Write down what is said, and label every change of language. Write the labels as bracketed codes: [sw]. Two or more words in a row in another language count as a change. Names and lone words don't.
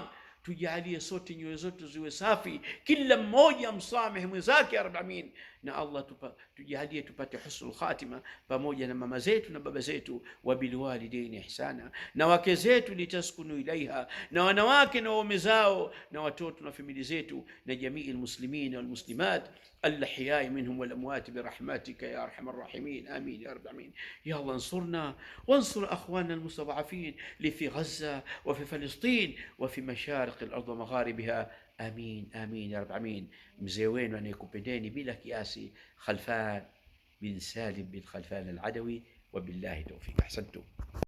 [sw] Tujalie sote nyoyo zetu ziwe safi, kila mmoja amsameh mwenzake [ar] يا رب العالمين. [sw] na Allah tujalie tupate [ar] حسن الخاتمة [sw] pamoja na mama zetu na baba zetu. [ar] وبالوالدين إحسانا, [sw] na wake zetu [ar] لتسكنوا إليها, [sw] na wanawake na waume zao na watoto na familia zetu na jamii [ar] المسلمين والمسلمات الأحياء منهم والأموات برحمتك يا أرحم الراحمين آمين يا رب العالمين. يا الله انصرنا وانصر أخواننا المستضعفين اللي في غزة وفي فلسطين وفي مشارق الأرض ومغاربها آمين آمين يا رب العالمين. [sw] mzee wenu anayekupendeni bila kiasi, Khalfan bin Salim bin Khalfan al-Adawi, [ar] وبالله التوفيق. [sw] Ahsantum.